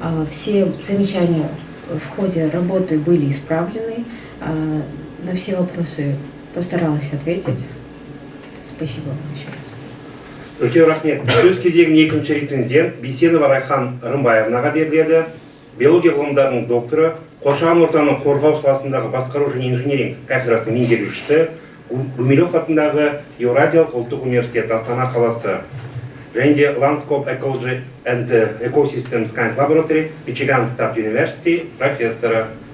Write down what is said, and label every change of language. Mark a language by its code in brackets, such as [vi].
[ru] Все замечания в ходе работы были исправлены. На все вопросы постаралась ответить. Спасибо вам еще раз. [kk] Үлкен рахмет. Сөз кезегіне екінші рецензент Бейсенова Райхан Рымбаевнаға беріледі. Биология ғылымдарының докторы, қоршаған ортаны қорғау саласындағы басқару және инженеринг кафедрасының меңгерушісі, Гумилев атындағы Еуразиялық ұлттық университет Астана қаласы, және де Landscape Ecology and Ecosystem Science Laboratory, Michigan State University профессоры.